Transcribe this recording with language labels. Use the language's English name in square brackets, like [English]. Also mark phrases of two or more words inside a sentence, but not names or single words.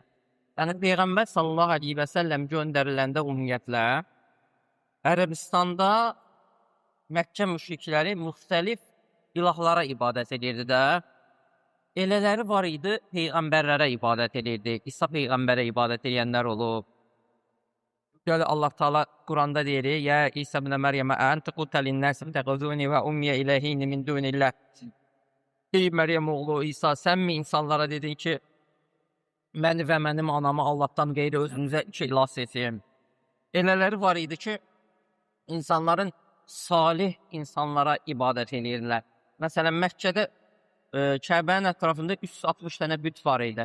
[Azerbaijani] Yəni Peyğəmbər [Arabic] صلى الله عليه وسلم [Azerbaijani] göndəriləndə ümumiyyətlə Ərəbistanda Məkkə müşrikləri müxtəlif ilahlara ibadət edirdi də. Elələri var idi, peyğəmbərlərə ibadət edirdi. İsa peyğəmbərə ibadət edənlər olub. Böyle Allah Teala Kur'an'da deyir: [Arabic] "يا عيسى ابن مريم أنت قلت للناس اتخذوني وأمي إلهين من دون الله." [Azerbaijani] Ey Meryem oğlu İsa, sen mi insanlara dedin ki məni ve mənim anamı Allah'tan qeyri özünüzə iki ilah seçin? Elələri var idi ki, insanların salih insanlara ibadət edirlər. Məsələn, Məkkədə Kəbənin ətrafında 360 dənə büt var idi.